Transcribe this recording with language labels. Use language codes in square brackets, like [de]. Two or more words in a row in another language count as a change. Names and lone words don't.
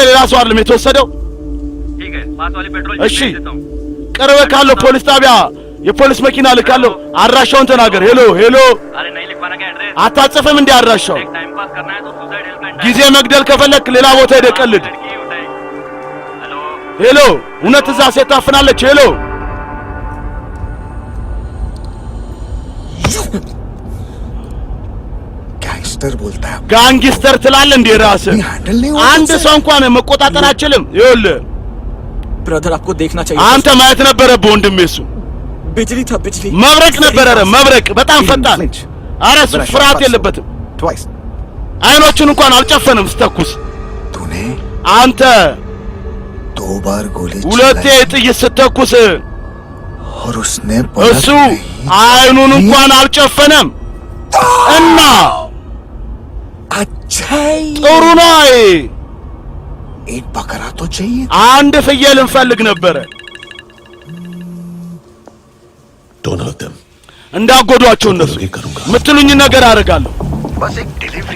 [am] ሌላ ሰው አይደለም የተወሰደው። እሺ ቅርብ ካለው ፖሊስ ጣቢያ የፖሊስ መኪና ልካለሁ። አድራሻውን ተናገር። ሄሎ ሄሎ፣ አታጽፍም እንዴ አድራሻው? ጊዜ መግደል ከፈለክ ሌላ ቦታ ሄደህ ቀልድ። ሄሎ፣ እውነት እዛ ሴት ታፍናለች? ሄሎ [hi] गैंगस्टर बोलता है [am] ጋንግስተር ትላለህ እንዴ ራስህ? አንድ ሰው እንኳን መቆጣጠር አችልም። ይኸውልህ [hi] ब्रदर आपको देखना चाहिए [am] አንተ ማየት ነበረብህ ወንድሜ። እሱ [hi] बिजली था बिजली [am] መብረቅ ነበረ። ኧረ መብረቅ በጣም ፈጣን። ኧረ እሱ ፍርሃት የለበትም። [hi] ट्वाइस [am] አይኖቹን እንኳን አልጨፈንም ስተኩስ። [hi] तूने [am] አንተ [hi] 2 बार गोली [am] ሁለቴ [hi] चलाई [am] ጥይት ስተኩስ [hi] और उसने [am] እሱ አይኑን እንኳን አልጨፈነም። እና [hi] अच्छा [am] ጥሩ ነው። [hi] एक बकरा तो चाहिए [am] አንድ ፍየል እንፈልግ ነበረ። [en] Don't hurt them. [am] እንዳጎዷቸው እነሱ ምትሉኝ ነገር አደርጋለሁ። [hi] बस एक डिलीवरी